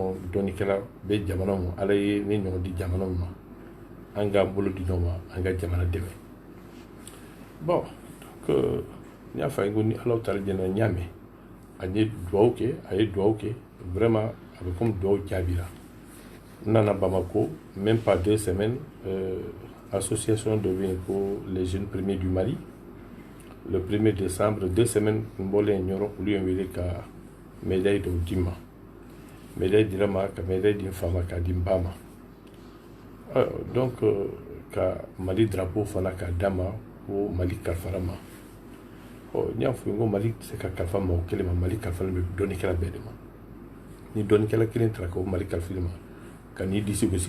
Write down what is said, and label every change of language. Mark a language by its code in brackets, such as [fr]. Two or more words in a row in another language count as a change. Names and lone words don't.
[bm] ɲɔgɔn dɔnnikɛla bɛ jamana ma ala ye ne ɲɔgɔn di jamanaw ma an ka bolo di ɲɔgɔn ma an ka jamana dɛmɛ [fr] bon donc [bm] n y'a fɔ a ye ko ni ala taara jɛna n y'a mɛn a ye duwawu kɛ a ye duwawu kɛ vraiment a bɛ comme duwawu jaabira n nana Bamako [fr] même pas 2 semaines [bm] association dɔ bɛ yen ko [fr] les jeunes premiers du Mali le 1er décembre 2 semaines [bm] n bɔlen ɲɔrɔ olu ye n wele ka médaille dɔw di ma médaille dira ma ka médaille di n fa ma k'a di n ba ma donc ka Mali drapeau fana k'a d'a ma ko Mali kalifara ma n y'a fɔ n ko Mali tɛ se ka kalifa mɔgɔ kelen ma Mali kalifalen bɛ dɔnnikɛla bɛɛ de ma ni dɔnnikɛla kelen taara ko Mali kalifali ma ka n'i disi gosi